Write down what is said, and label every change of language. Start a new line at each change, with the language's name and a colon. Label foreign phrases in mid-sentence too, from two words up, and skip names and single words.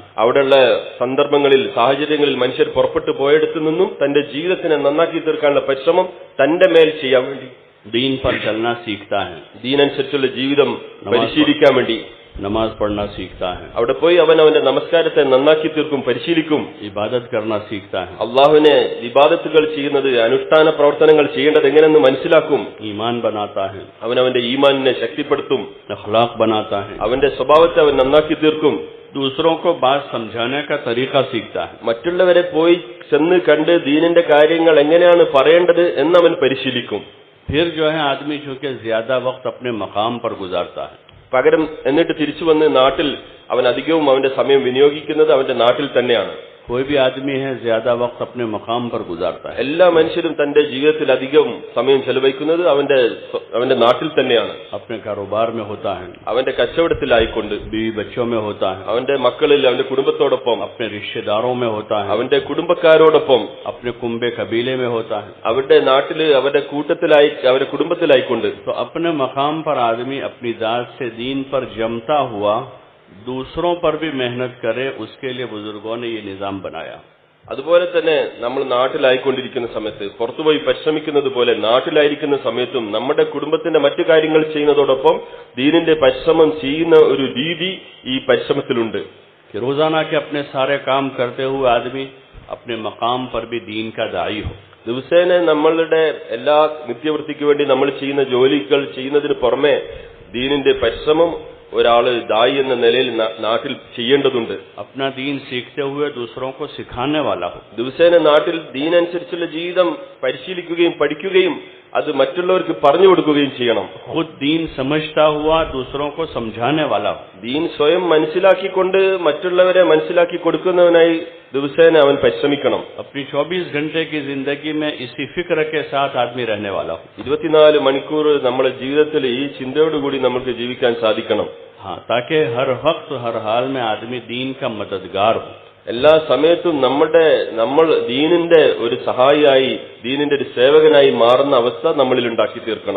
Malayalam: അവിടെയുള്ള സന്ദർഭങ്ങളിൽ, സാഹചര്യങ്ങളിൽ മനുഷ്യർ പുറപ്പെട്ടു പോയെടുത്തു നിന്നും തന്റെ ജീവിതത്തിനെ നന്നാക്കി തീർക്കാനുള്ള പരിശ്രമം തന്റെ മേൽ ചെയ്യാൻ വേണ്ടി
Hindi: दीन पर चलना सीखता है.
Malayalam: ദീനനുസരിച്ചുള്ള ജീവിതം പരിശീലിക്കാൻ വേണ്ടി
Hindi: नमाज पढ़ना सीखता है.
Malayalam: അവിടെ പോയി അവൻ അവന്റെ നമസ്കാരത്തെ നന്നാക്കി തീർക്കും, പരിശീലിക്കും.
Hindi: इबादत करना सीखता है.
Malayalam: അള്ളാഹുവിനെ ഇബാദത്തുകൾ ചെയ്യുന്നത്, അനുഷ്ഠാന പ്രവർത്തനങ്ങൾ ചെയ്യേണ്ടത് എങ്ങനെയെന്ന് മനസ്സിലാക്കും.
Hindi: ईमान बनाता है.
Malayalam: അവൻ അവന്റെ ഈമാനിനെ ശക്തിപ്പെടുത്തും.
Hindi: अखलाक बनाता है.
Malayalam: അവന്റെ സ്വഭാവത്തെ അവൻ നന്നാക്കി തീർക്കും.
Hindi: दूसरों को बात समझाने का तरीका सीखता है.
Malayalam: മറ്റുള്ളവരെ പോയി ചെന്ന് കണ്ട് ദീനിന്റെ കാര്യങ്ങൾ എങ്ങനെയാണ് പറയേണ്ടത് എന്നവൻ പരിശീലിക്കും.
Hindi: फिर जो है आदमी चूंकि ज्यादा वक्त अपने मकाम पर गुजारता है,
Malayalam: പകരം എന്നിട്ട് തിരിച്ചു വന്ന് നാട്ടിൽ അവൻ അധികവും അവന്റെ സമയം വിനിയോഗിക്കുന്നത് അവന്റെ നാട്ടിൽ തന്നെയാണ്.
Hindi: कोई भी आदमी है ज्यादा वक्त अपने मकाम पर गुजारता है.
Malayalam: എല്ലാ മനുഷ്യരും തന്റെ ജീവിതത്തിൽ അധികം സമയം ചെലവഴിക്കുന്നത് അവന്റെ നാട്ടിൽ തന്നെയാണ്.
Hindi: अपने कारोबार में होता है,
Malayalam: അവന്റെ കച്ചവടത്തിലായിക്കൊണ്ട്,
Hindi: बीवी बच्चों में होता है,
Malayalam: അവന്റെ മക്കളിൽ, അവന്റെ കുടുംബത്തോടൊപ്പം,
Hindi: अपने रिश्तेदारों में होता है,
Malayalam: അവന്റെ കുടുംബക്കാരോടൊപ്പം,
Hindi: अपने कुंबे कबीले में होता है.
Malayalam: അവരുടെ നാട്ടില്, അവരുടെ കൂട്ടത്തിലായി, അവരുടെ കുടുംബത്തിലായിക്കൊണ്ട്
Hindi: तो अपने मकाम पर आदमी अपनी जात से दीन पर जमता हुआ दूसरों पर भी मेहनत करे, उसके लिए बुजुर्गों ने ये निजाम बनाया.
Malayalam: അതുപോലെ തന്നെ നമ്മൾ നാട്ടിലായിക്കൊണ്ടിരിക്കുന്ന സമയത്ത്, പുറത്തുപോയി പരിശ്രമിക്കുന്നത് പോലെ നാട്ടിലായിരിക്കുന്ന സമയത്തും നമ്മുടെ കുടുംബത്തിന്റെ മറ്റു കാര്യങ്ങൾ ചെയ്യുന്നതോടൊപ്പം ദീനിന്റെ പരിശ്രമം ചെയ്യുന്ന ഒരു രീതി ഈ പരിശ്രമത്തിലുണ്ട്.
Hindi: कि रोजाना के अपने सारे काम करते हुए आदमी अपने मकाम पर भी दीन का दाई हो.
Malayalam: ദിവസേന നമ്മളുടെ എല്ലാ നിത്യവൃത്തിക്ക് വേണ്ടി നമ്മൾ ചെയ്യുന്ന ജോലികൾ ചെയ്യുന്നതിന് പുറമെ ദീനിന്റെ പരിശ്രമം ഒരാള് ദായി എന്ന നിലയിൽ നാട്ടിൽ ചെയ്യേണ്ടതുണ്ട്.
Hindi: अपना दीन सीखते हुए दूसरों को सिखाने वाला हो.
Malayalam: ദിവസേന നാട്ടിൽ ദീനനുസരിച്ചുള്ള ജീവിതം പരിശീലിക്കുകയും പഠിക്കുകയും അത് മറ്റുള്ളവർക്ക് പറഞ്ഞു കൊടുക്കുകയും ചെയ്യണം.
Hindi: खुद दीन समझता हुआ दूसरों को समझाने वाला हो.
Malayalam: ദീൻ സ്വയം മനസ്സിലാക്കിക്കൊണ്ട് മറ്റുള്ളവരെ മനസ്സിലാക്കി കൊടുക്കുന്നവനായി ദിവസേന അവൻ പരിശ്രമിക്കണം.
Hindi: अपनी 24 घंटे की जिंदगी में इसी फिक्र के साथ आदमी रहने वाला हो.
Malayalam: 24 മണിക്കൂർ നമ്മുടെ ജീവിതത്തിൽ ഈ ചിന്തയോടുകൂടി നമുക്ക് ജീവിക്കാൻ സാധിക്കണം.
Hindi: हाँ, ताकि हर वक्त हर हाल में आदमी दीन का मददगार हो.
Malayalam: എല്ലാ സമയത്തും നമ്മൾ ദീനിന്റെ ഒരു സഹായിയായി, ദീനിന്റെ ഒരു സേവകനായി മാറുന്ന അവസ്ഥ നമ്മളിൽ ഉണ്ടാക്കി തീർക്കണം.